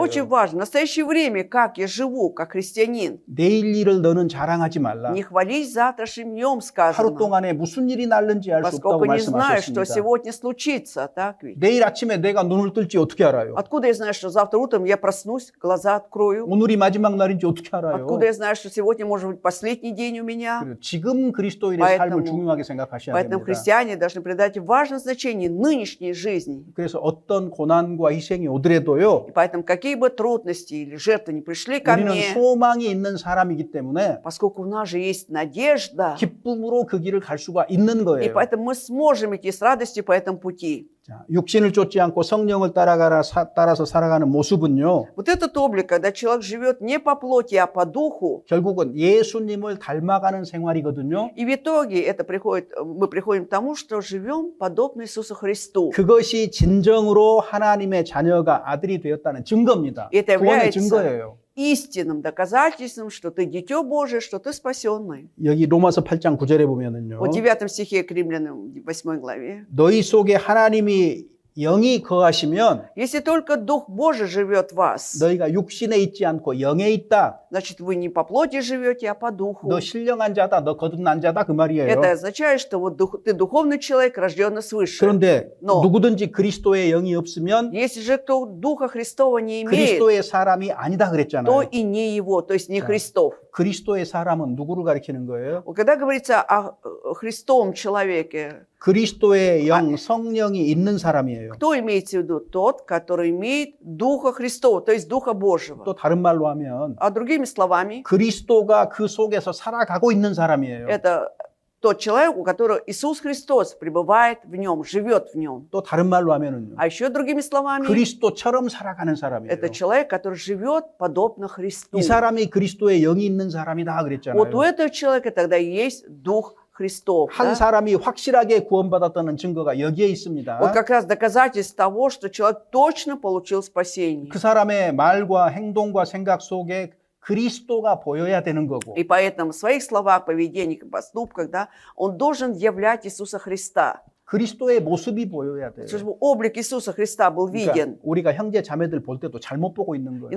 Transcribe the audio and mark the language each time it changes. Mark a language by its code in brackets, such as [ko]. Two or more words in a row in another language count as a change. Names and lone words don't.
[ru] Очень важно. В настоящее время, как я живу, как христианин. [ko] 내일 일을 너는 자랑하지 말라. [ru] Не хвались завтрашним днем, [ko] 하루 [ru] сказано. [ko] 동안에 무슨 일이 날는지 알 수 없다고 [ru] Поскольку не знаешь, что [ko] 말씀하셨습니다. [ru] сегодня случится, так ведь? [ko] 내일 아침에 내가 눈을 뜰지 어떻게 알아요? [ru] Откуда я знаю, что завтра утром я проснусь, глаза открою? [ko] 오늘이 마지막 날인지 어떻게 알아요? [ru] Откуда я знаю, что сегодня может быть последний день у меня? [ko] 그래서 지금 그리스도인의 [ru] Поэтому- [ko] 삶을 중요하게 생각하셔야 [ru] Поэтому [ko] 됩니다. [ru] христиане должны придать важное значение нынешней жизни. [ko] 그래서 어떤 고난과 희생이 오더라도요. [ru] И поэтому какие бы трудности или жертвы не пришли ко [ko] 우리는 [ru] мне, [ko] 소망이 있는 사람이기 때문에 [ru] поскольку у нас же есть надежда, [ko] 기쁨으로 그 길을 갈 수가 있는 [ru] и [ko] 거예요. [ru] поэтому мы сможем идти с радостью по этому пути. [ko] 자, 육신을 쫓지 않고 성령을 따라서 살아가는 모습은요. [ru] Вот этот облик, когда человек живет не по плоти, а по духу, [ko] 결국은 예수님을 닮아가는 생활이거든요. [ru] и в итоге мы приходим к тому, что живем подобно Иисусу Христу. [ko] 그것이 진정으로 하나님의 자녀가 아들이 되었다는 증거입니다. [ru] Это [ko] 구원의 [ru] является [ko] 증거예요. [ru] истинным доказательством, что ты дитё Божие, что ты спасенный. [ko] 여기 로마서 8장 9절에 보면은요. [ru] Вот в 9 стихе к Римлянам 8 главе. [ko] 너희 속에 하나님이 영이 거하시면 [ru] Если только Дух Божий живет в вас, [ko] 너희가 육신에 있지 않고 영에 있다. [ru] значит, вы не по плоти живете, а по Духу. [ko] 너 신령한 자다. 너 거듭난 자다. 그 말이에요. [ru] Это означает, что вот ты духовный человек, рожденный свыше. [ko] 그런데 [ru] Но [ko] 누구든지 그리스도의 영이 없으면 [ru] если же кто Духа Христова не имеет, [ko] 그리스도의 사람이 아니다 [ru] то [ko] 그랬잖아요. [ru] и не его, то есть не Да. Христов. [ko] 그리스도의 사람은 누구를 가리키는 거예요? [ru] Вот когда говорится о Христовом человеке, [ko] 그리스도의 영, 성령이 있는 사람이에요. [ru] кто имеется в виду? Тот, который имеет Духа Христова, то есть Духа Божьего. [ko] 또 다른 말로 하면 [ru] А другими словами, [ko] 그리스도가 그 속에서 살아가고 있는 사람이에요. [ru] это тот человек, у которого Иисус Христос пребывает в нем, живет в нем. [ko] 또 다른 말로 하면은요. [ru] А еще другими словами, [ko] 그리스도처럼 살아가는 사람이에요. [ru] это человек, который живет подобно Христу. [ko] 이 사람이 그리스도의 영이 있는 사람이다 [ru] Вот у [ko] 그랬잖아요. [ru] этого человека тогда есть Дух Христов. [ko] 한 [ru] Да? [ko] 사람이 확실하게 구원받았다는 증거가 여기에 있습니다. [ru] Вот как раз доказательство того, что человек точно получил спасение. [ko] 그 사람의 말과 행동과 생각 속에 그리스도가 보여야 되는 거고 [ru] И поэтому в своих словах, поведениях и поступках, да, он должен являть Иисуса Христа. [ko] 그리스도의 모습이 보여야 돼요. [ru] Чтобы облик Иисуса Христа был [ko] 그러니까 [ru] виден. [ko] 우리가 형제 자매들 볼 때도 잘못 보고 있는 거예요.